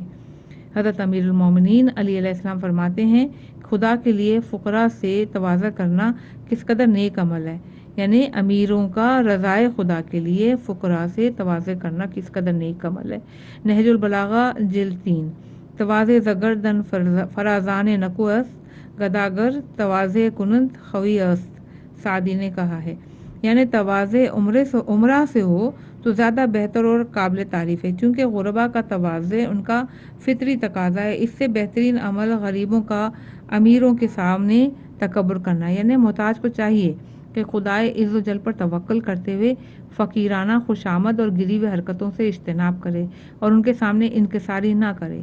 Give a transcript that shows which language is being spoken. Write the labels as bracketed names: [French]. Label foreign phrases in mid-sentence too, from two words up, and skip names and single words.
[Urdu] حضرت امیر المومنین علی [Arabic] علیہ السلام [Urdu] فرماتے ہیں، خدا کے لیے فقراء سے تواضع کرنا کس قدر نیک عمل ہے، یعنی امیروں کا رضائے خدا کے لیے فقراء سے تواضع کرنا کس قدر نیک عمل ہے۔ نہج البلاغہ جلد 3۔ [Persian] تواضع زگردن فرازان نکو است، گداگر تواضع کنند خوی است، [Urdu] سعدی نے کہا ہے، یعنی تواضع عمرہ سے ہو تو زیادہ بہتر اور قابل تعریف ہے، چونکہ غربا کا تواضع ان کا فطری تقاضا ہے۔ اس سے بہترین عمل غریبوں کا امیروں کے سامنے تکبر کرنا، یعنی محتاج کو چاہیے کہ خدائے [Arabic] عز و جل [Urdu] پر توکل کرتے ہوئے فقیرانہ خوشامد اور گری ہوئی حرکتوں سے اجتناب کرے اور ان کے سامنے انکساری نہ کرے۔